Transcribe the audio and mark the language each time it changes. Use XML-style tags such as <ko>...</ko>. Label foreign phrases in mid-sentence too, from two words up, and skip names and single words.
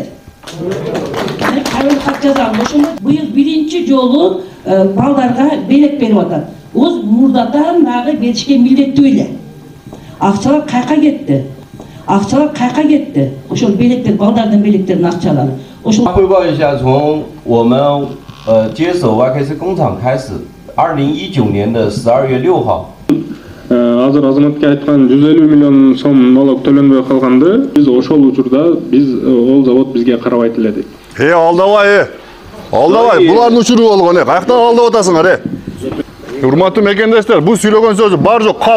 <ky>Кайрылуу кат жазалы. Ошондо быйыл биринчи жолу балдарга белек берип атат. Оз мурдадан дагы беришке милдеттүү эле. Акчалар кайка кетти? Акчалар кайка кетти? Ошол белектер, балдардын белектеринин акчалары. Ошол</ky> <zh>汇报一下，从我们接手 YKC 工厂开始，2019年的12月6号。</zh> <ky>Азыр азаматка айткан 150 миллион сом налог төлөнбөй калганды, биз ошол учурда ол завод бизге карабайт эле дейт. Алдабай, булардын учуру болгон, каяктан алдап атасыңар, Урматтуу мекендештер, бул сүйлөгөн сөзү бар жок калп.</ky>